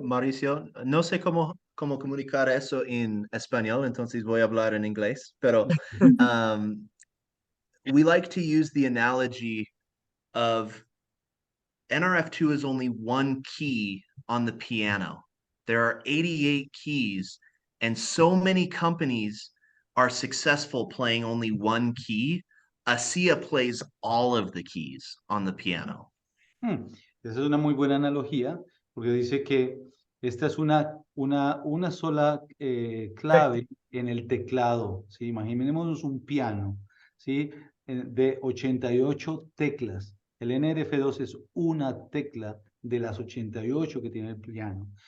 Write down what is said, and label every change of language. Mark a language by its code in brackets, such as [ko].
[es] Mauricio, no sé cómo comunicar eso en español, entonces voy a hablar en inglés, pero [en] we like to use the analogy of NRF2 is only one key on the piano. There are 88 keys, and so many companies are successful playing only one key. ASEA plays all of the keys on the piano. [es] Esa es una muy buena analogía, porque dice que esta es una sola clave en el teclado, ¿sí? Imaginémonos un piano, ¿sí? De 88 teclas. El NRF2 es una tecla de las 88 que tiene el piano.